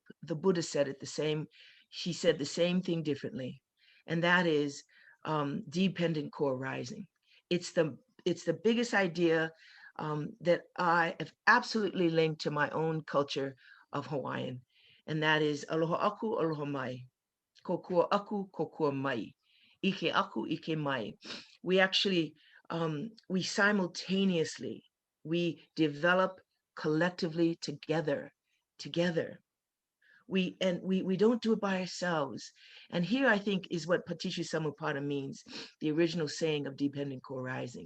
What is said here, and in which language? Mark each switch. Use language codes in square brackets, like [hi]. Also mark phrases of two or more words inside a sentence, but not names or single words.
[en] The Buddha said it the same. She said the same thing differently, and that is dependent co-arising. It's the biggest idea that I have absolutely linked to my own culture of Hawaiian, and that is [haw] aloha aku, aloha mai. Kokua aku, kokua mai. Ike aku, ike mai. [en] We actually, we simultaneously, we develop collectively together. We don't do it by ourselves. And here I think is what [pi] paticca samuppada [en] means, the original saying of dependent co-arising.